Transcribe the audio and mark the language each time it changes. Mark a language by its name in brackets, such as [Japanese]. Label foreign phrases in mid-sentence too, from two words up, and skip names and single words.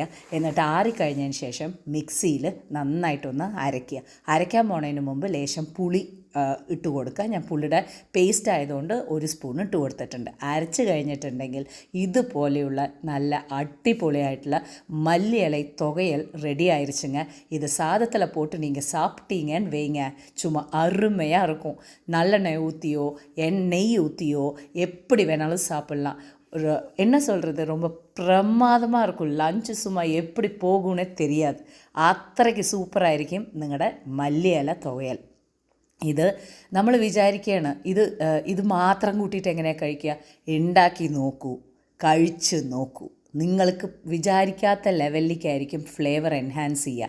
[Malayalam] എന്നിട്ട് ആറിക്കഴിഞ്ഞതിന് ശേഷം മിക്സിയിൽ നന്നായിട്ടൊന്ന് അരയ്ക്കാൻ പോണതിന് മുമ്പ് ലേശം പുളി ഇട്ട് കൊടുക്കുക. ഞാൻ പുള്ളിയുടെ പേസ്റ്റ് ആയതുകൊണ്ട് 1 സ്പൂൺ ഇട്ട് കൊടുത്തിട്ടുണ്ട്. അരച്ച് കഴിഞ്ഞിട്ടുണ്ടെങ്കിൽ ഇതുപോലെയുള്ള നല്ല അടിപൊളിയായിട്ടുള്ള മല്ലിയില തുവയൽ [Tamil] ரெடி ஆயிடுச்சுங்க. இது சாதத்தில் போட்டு நீங்கள் சாப்பிட்டீங்கன்னு வைங்க, சும்மா அருமையாக இருக்கும். நல்லெண்ணெய் ஊற்றியோ நெய் ஊற்றியோ எப்படி வேணாலும் சாப்பிட்லாம். என்ன சொல்கிறது, ரொம்ப பிரமாதமாக இருக்கும். லஞ்சு சும்மா எப்படி போகும்னே தெரியாது. [Malayalam] അത്രയ്ക്ക് സൂപ്പറായിരിക്കും നിങ്ങളുടെ മല്ലിയില തുവയൽ. ഇത് നമ്മൾ വിചാരിക്കുകയാണ് ഇത് മാത്രം കൂട്ടിയിട്ട് എങ്ങനെയാണ് കഴിക്കുക. ഉണ്ടാക്കി നോക്കൂ, കഴിച്ച് നോക്കൂ. നിങ്ങൾക്ക് വിചാരിക്കാത്ത ലെവലിലേക്കായിരിക്കും [English] flavor enhance [Malayalam] ചെയ്യുക.